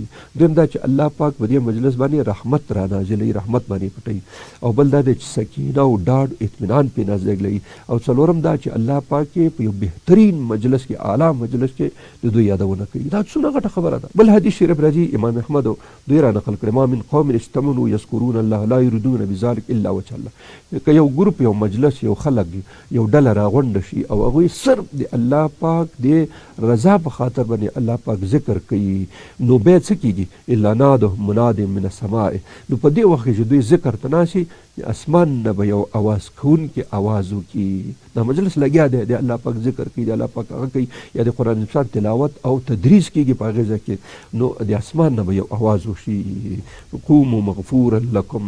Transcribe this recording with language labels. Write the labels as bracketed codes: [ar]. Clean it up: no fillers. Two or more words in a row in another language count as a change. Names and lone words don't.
[ps] دویم دا چې الله پاک په دې مجلس باندې رحمت را نازلوي رحمت باندې پټوي. او بل دا دی چې سکینه سکینه او ډاډ اطمینان پې نازلوي. او څلورم دا چې الله پاک یې په یو بهترین مجلس کې اعلی مجلس کې د دوی یادونه کوي. دا څومره غټه خبره ده. بل حدیث شریف راځي امام احمد دوی را نقل کړی [ar] ما من قوم اجتمعوا یذکرون الله لا یریدون بذلک الا وجه الله. [ps] که یو ګروپ یو مجلس یو خلک یو ډله راغونډه شي او هغوی صرف د الله پاک د رضا په خاطر باندې الله پاک ذکر کوي نو بیا څه کېږي [ar] الا ناده مناد من السماء. [ps] نو په دې وخت کې چې دوی ذکر ته ناسي اسمان نه به یو اواز کوونکی اواز وکړي. دا مجلس لګیا دی د الله پاک ذکر کوي د الله پاک هغه کوي یا د قرآن پاک تلاوت او تدریس کېږي په هغې ځای کې نو د اسمان نه به یو اواز وشي [ar] قوموا مغفورا لکم.